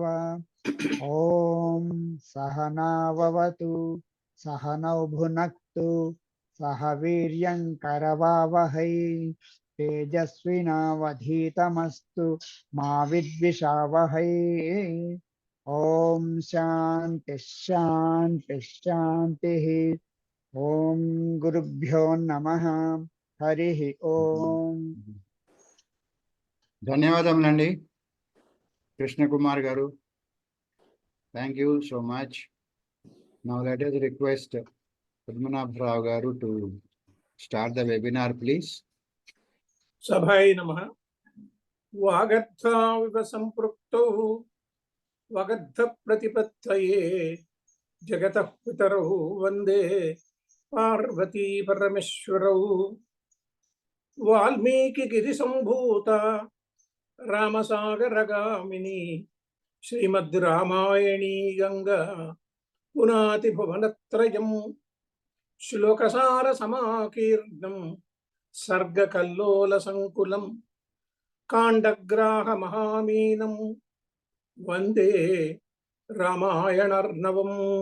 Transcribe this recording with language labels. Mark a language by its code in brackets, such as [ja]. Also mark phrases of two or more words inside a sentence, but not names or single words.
[sa] ओम सहनाववतु सहनौ भुनक्तु सह वीर्यं करवावहै तेजस्विनावधीतमस्तु मा विद्विषावहै। ओम शांति शांति शांतिः। ओम गुरुभ्यो नमः। हरिः ओम। [te] ధన్యవాదములండి కృష్ణ కుమార్ గారు. [en] thank you so much. now let us request Padmanabha garu to start the webinar, please. [sa] सभाय नमः। वागर्थाविव सम्पृक्तौ वगर्थ प्रतिपत्तये जगतः पितरौ वन्दे पार्वती परमेश्वरौ। वाल्मीकिगिरिसम्भूता रामसागरगामिनी श्रीमद् रामायणी गंगा पुनाति भुवनत्रयम् श्लोकसारसमाकीर्णम् सर्गकल्लोलसङ्कुलम् काण्डग्राहमहामीनम् वन्दे रामायणार्णवम्।